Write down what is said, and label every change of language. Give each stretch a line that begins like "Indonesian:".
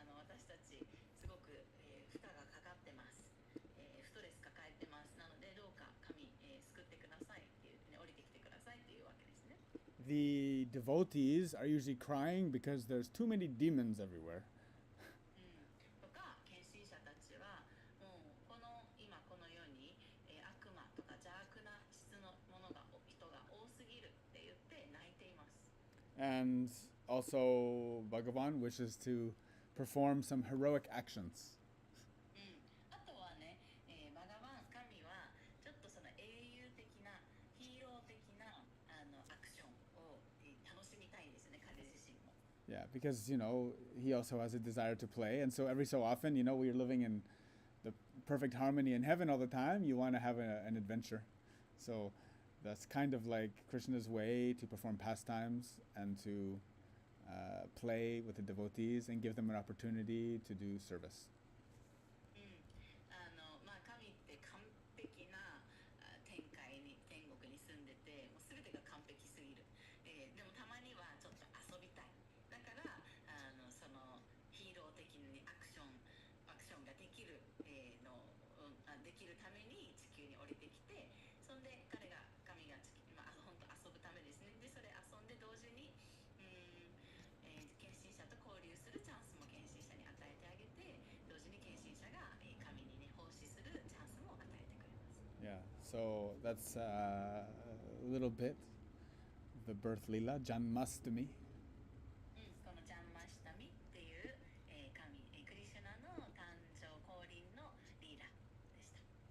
Japanese: 私たちすごく、負荷がかかってます、ストレス抱えてます。なのでどうか神、救ってくださいっていうね、降りてきてくださいっていうわけですね。
English: The devotees are usually crying because there's too many demons everywhere.
Japanese: とか献身者たちはもう今この世に、悪魔とか邪悪な質のものが人が多すぎるって言って泣いています。
English: And also, Bhagavan wishes to perform some heroic actions.
Japanese: あとはね、バガバン神はちょっとその英雄的なヒーロー的なアクションを、楽しみたいんですよね、彼自身も。
English: Yeah, because, he also has a desire to play. And so every so often, we're living in the perfect harmony in heaven all the time. You want to have an adventure. So that's kind of like Krishna's way to perform pastimes and to play with the devotees and give them an opportunity to do service.
Japanese: まあ神って完璧な天国に住んでて、もう全てが完璧すぎる、でもたまにはちょっと遊びたい。だからそのヒーロー的にアクションができる、できるために地球に降りてきて、そんで神が本当遊ぶためですね。でそれ遊んで同時に献身者と交流するチャンスも献身者に与えてあげて、同時に献身者が神にね奉仕するチャンスも与えてくれます。
English: Yeah, so that's a little bit the birth lila, Janmasthami.
Japanese: このジャンマシタミっていう、神、クリシュナの誕生降臨のリーラでした。